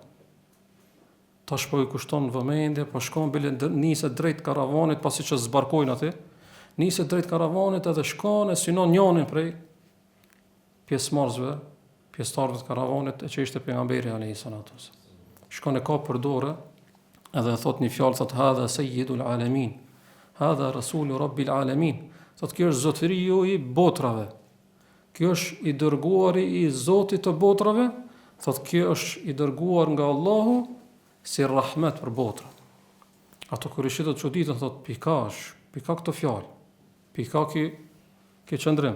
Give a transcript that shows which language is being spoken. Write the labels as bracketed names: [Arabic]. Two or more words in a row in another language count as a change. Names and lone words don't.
[Albanian] Tash po i kushton vëmendje, po shkon bile niset drejt karavanit pasi që zbarkojnë aty, niset drejt karavanit edhe shkon e synon njënin prej pjesëmarrësve, pjesëtarëve të karavanit e që ishte pejgamberi [Arabic] عليه الصلاة والسلام. [Albanian] Shkon e ka për dorë edhe thot një fjalë, thot [Arabic] هذا سيد العالمين هذا رسول رب العالمين. [Albanian] Thot kjo është zotëriu i botrave. Kjo është i dërguari i Zotit të botrave. Thot kjo është i dërguar nga Allahu si rahmet për botrat. Ato Kurajshitët çuditën thot pika këto fjalë. Pika ki qëndrim.